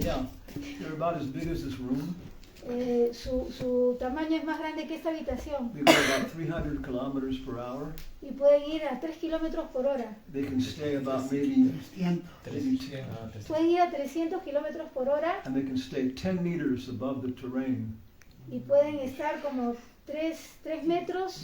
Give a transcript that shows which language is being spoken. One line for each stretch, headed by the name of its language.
English: Yeah, they're about as big as this room.
Spanish: Su tamaño es más grande que esta habitación.
English: They go about 300 kilometers per hour.
Spanish: Y pueden ir a 3 kilómetros por hora.
English: They can stay about maybe 10.
Spanish: Pueden ir a 300 kilómetros por hora.
English: And they can stay 10 meters above the terrain.
Spanish: Y pueden estar como 3 metros.